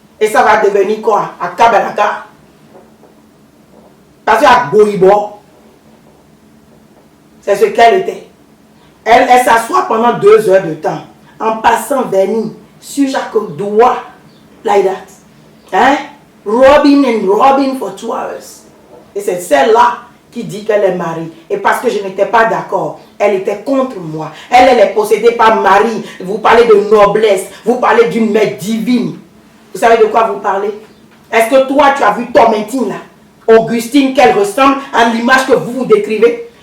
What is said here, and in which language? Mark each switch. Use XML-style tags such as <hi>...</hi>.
<fr>Et ça va devenir quoi? À Kabalaka. Parce qu'à Boibo, c'est ce qu'elle était. Elle s'assoit pendant 2 heures de temps, en passant vernis sur chaque doigt,</fr> <en>like that.</en> <fr>Hein?</fr> <en>Rubbing and rubbing for 2 hours.</en> <fr>Et c'est celle-là qui dit qu'elle est mariée. Et parce que je n'étais pas d'accord, elle était contre moi. Elle est possédée par Marie. Vous parlez de noblesse, vous parlez d'une mère divine. Vous savez de quoi vous parlez? Est-ce que toi, tu as vu Tormentine là? Augustine, qu'elle ressemble à l'image que vous décrivez?</fr>